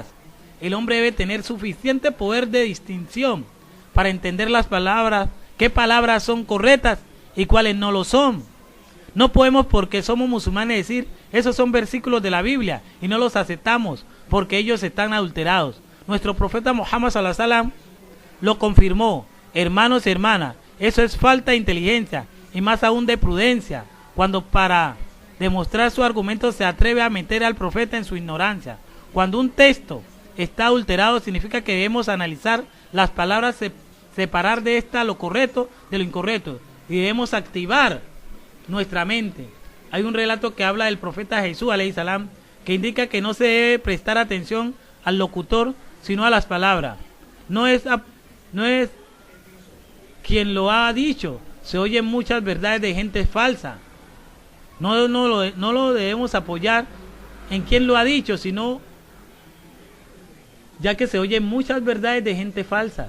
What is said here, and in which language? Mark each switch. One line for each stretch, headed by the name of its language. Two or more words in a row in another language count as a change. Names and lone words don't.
Spanish: El hombre debe tener suficiente poder de distinción para entender las palabras, qué palabras son correctas y cuáles no lo son. No podemos, porque somos musulmanes, decir esos son versículos de la Biblia y no los aceptamos porque ellos están adulterados. Nuestro profeta Muhammad
Arabic: صلى الله عليه وسلم
Spanish: lo confirmó. Hermanos y hermanas, eso es falta de inteligencia y más aún de prudencia, cuando para demostrar su argumento se atreve a meter al profeta en su ignorancia. Cuando un texto está adulterado significa que debemos analizar las palabras, separar de esta lo correcto de lo incorrecto y debemos activar nuestra mente. Hay un relato que habla del profeta Jesús
Arabic: عليه السلام
Spanish: que indica que no se debe prestar atención al locutor sino a las palabras. No es quien lo ha dicho. Se oyen muchas verdades de gente falsa. No lo debemos apoyar en quien lo ha dicho, sino ya que se oyen muchas verdades de gente falsa.